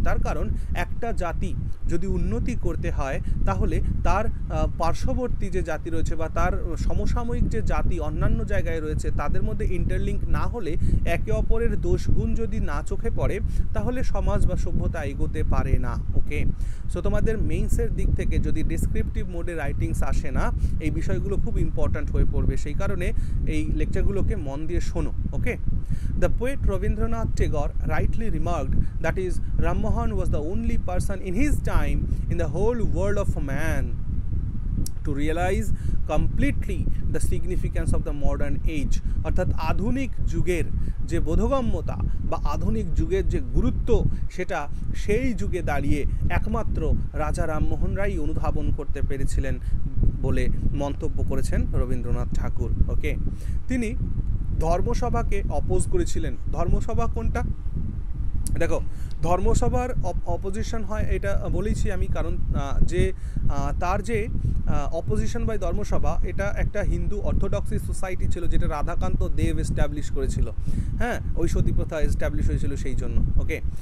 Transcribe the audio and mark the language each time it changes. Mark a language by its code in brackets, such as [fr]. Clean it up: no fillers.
[bn] তার কারণ একটা জাতি যদি উন্নতি করতে হয় তাহলে তার পার্শ্ববর্তী যে জাতি রয়েছে বা তার সমসাময়িক যে জাতি অন্যান্য জায়গায় রয়েছে তাদের মধ্যে ইন্টারলিঙ্ক না হলে, একে অপরের দোষগুণ যদি না চোখে পড়ে, তাহলে সমাজ বা সভ্যতা এগোতে পারে না, ওকে। সো তোমাদের মেইনসের দিক থেকে যদি ডেসক্রিপটিভ মোডে রাইটিংস আসে না, এই বিষয়গুলো খুব ইম্পর্ট্যান্ট হয়ে পড়বে। সেই কারণে এই লেকচারগুলোকে মন দিয়ে শোনো, ওকে। [en] The poet Rabindranath Tagore rightly remarked that is Rammohan was the only person in his time in the whole world of man to realize completely the significance of the modern age, [bn] অর্থাৎ আধুনিক যুগের যে বোধগম্যতা বা আধুনিক যুগের যে গুরুত্ব, সেটা সেই যুগে দাঁড়িয়ে একমাত্র রাজা রামমোহন রায় অনুধাবন করতে পেরেছিলেন বলে মন্তব্য করেছেন রবীন্দ্রনাথ ঠাকুর, ওকে। তিনি ধর্মসভাকে অপোজ করেছিলেন। ধর্মসভা কোনটা? দেখো, ধর্মসভার অপোজিশন হয়, এটা বলেছি আমি, কারণ যে তার যে অপোজিশন বাই ধর্মসভা, এটা একটা হিন্দু অর্থোডক্সি সোসাইটি ছিল যেটা রাধাকান্ত দেব এস্টাবলিশ করেছিল, হ্যাঁ, ওই সতী প্রথা এস্টাবলিশ হয়েছিল সেই জন্য, ওকে।